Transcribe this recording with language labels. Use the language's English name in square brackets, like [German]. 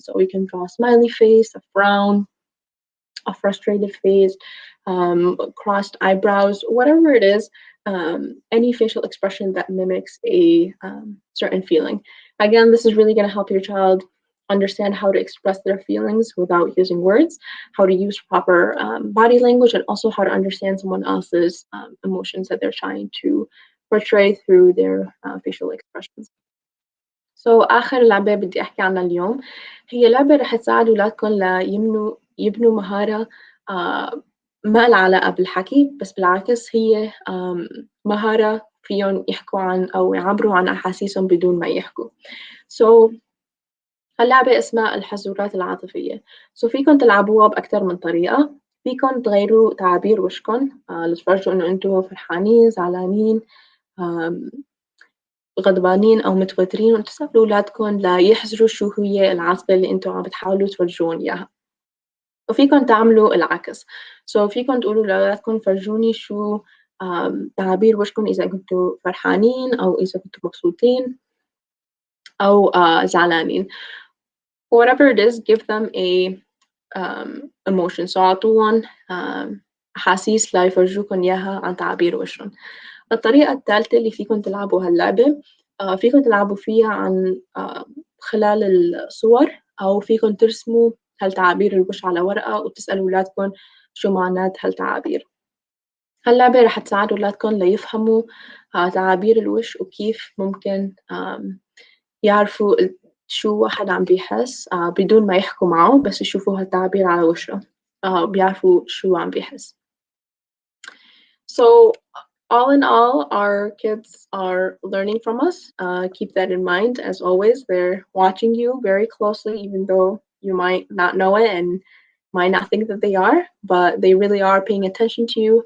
[English] So we can draw a smiley face, a frown, a frustrated face, crossed eyebrows, whatever it is, any facial expression that mimics a certain feeling. Again, this is really going to help your child understand how to express their feelings without using words, how to use proper body language, and also how to understand someone else's emotions that they're trying to portray through their facial expressions. [Arabic] آخر لعبة بدي أحكي عنها اليوم هي لعبة رح تساعد أولادكم يبنوا مهارة ما لها علاقة بالحكي، بس بالعكس هي مهارة فيهم يحكوا عن أو يعبروا عن أحاسيسهم بدون ما يحكوا. هاللعبة اسمها الحزورات العاطفية. فيكم تلعبوها بأكثر من طريقة. فيكم تغيروا تعابير وشكم لتفرجوا إنه أنتم فرحانين، زعلانين، غضبانين أو متوترين، وتسألوا أولادكم ليحزروا شو هي العاطفة اللي أنتم عم بتحاولوا تفرجون إياها. وفيكم تعملوا العكس. فيكم تقولوا لأولادكم فرجوني شو تعابير وشكم إذا كنتوا فرحانين أو إذا كنتوا مبسوطين أو زعلانين. [English] Whatever it is, give them a emotion. [Arabic] أعطوهم أحاسيس لا يفرجوكم إياها عن تعابير وشهم. الطريقة الثالثة اللي فيكم تلعبوا هاللعبة فيكم تلعبوا فيها عن خلال الصور، أو فيكم ترسموا هالتعابير الوش على ورقة وتسألوا أولادكم شو معنات هالتعابير. هاللعبة رح تساعد أولادكم ليفهموا تعابير الوش وكيف ممكن يعرفوا شو واحد عم بيحس بدون ما يحكوا معه، بس يشوفوا هالتعابير على وشه بيعرفوا شو عم بيحس. [English] So all in all, our kids are learning from us. Keep that in mind. As always, they're watching you very closely, even though you might not know it and might not think that they are, but they really are paying attention to you.